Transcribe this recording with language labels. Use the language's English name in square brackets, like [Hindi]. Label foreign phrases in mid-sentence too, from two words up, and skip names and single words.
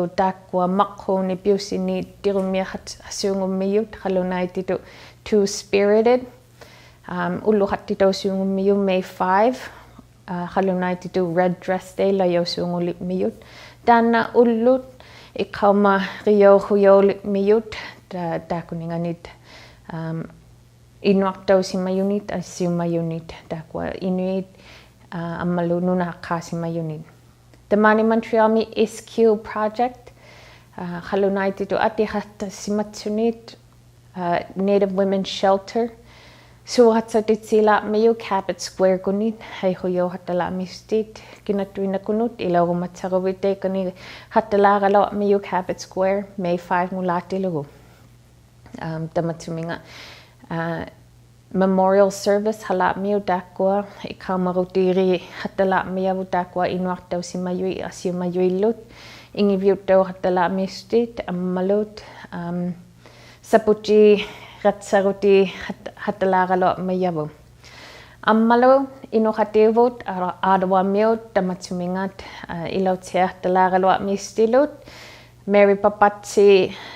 [Inuktitut] taakkua maqqhuuni piussiniit tirumiaqasuungummiut qalunaititu Two Spirited ulluqartitausuungummiu May 5 qalunaititu Red Dress Day layausuungulipmiut taanna ullut iqauma riauhuyaulipmiut taakuninganit inuartausimayunit assiumayunit taakkua inuit ammalu nunahaqqaasimayunit Tamani Montrealmi SQ project qalunaititu atihattassimatsunit Native Women's Shelter suuqatsatitsilaamiu Cabot Square kunit heihuyohatalaamistit kinattuinakunut ilaurumatsaruvit teekani hattalaaralaamiu Cabot Square May 5 ngulaatilugu tamatsuminga [English] memorial service [Inuktitut] halaamiu taakkua iqaumarutiiri hattalaamiavu taakkua inuartausimayui assiumayuillut ingiviuttauhattalaamistit ammalut saputi ratsaruti hattalaaraloamayavu ammalu inuqativut aadawamiut tamatsumingat ilautsiartalaaraloamistilut Mary Papatsi